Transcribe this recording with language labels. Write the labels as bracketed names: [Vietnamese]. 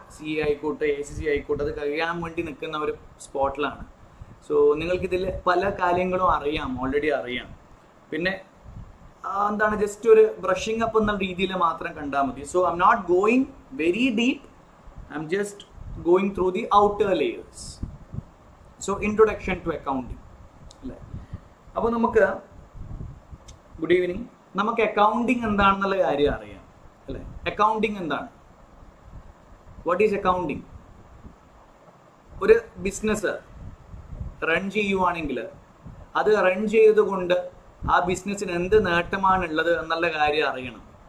[Malayalam] CA ആയിക്കോട്ടെ, ACC ആയിക്കോട്ടെ, അത് കഴിയാൻ വേണ്ടി നിൽക്കുന്ന ഒരു സ്പോട്ടിലാണ്. സോ നിങ്ങൾക്കിതിൽ പല കാര്യങ്ങളും അറിയാം, ഓൾറെഡി അറിയാം. പിന്നെ എന്താണ്, ജസ്റ്റ് ഒരു ബ്രഷിങ് അപ്പ് എന്ന രീതിയിൽ മാത്രം കണ്ടാൽ മതി. [English] So I'm not going very deep, I'm just going through the outer layers. So introduction to accounting [Malayalam] അല്ലേ. അപ്പോൾ നമുക്ക് ഗുഡ് ഈവനിങ്. നമുക്ക് അക്കൗണ്ടിങ് എന്താണെന്നുള്ള കാര്യം അറിയാം അല്ലേ. അക്കൗണ്ടിങ് എന്താണ്? [English] What is accounting? [Malayalam] ഒരു ബിസിനസ് റൺ ചെയ്യുവാണെങ്കിൽ അത് റൺ ചെയ്തുകൊണ്ട് ആ ബിസിനസ്സിന് എന്ത് നേട്ടമാണുള്ളത് എന്നുള്ള കാര്യം അറിയണം.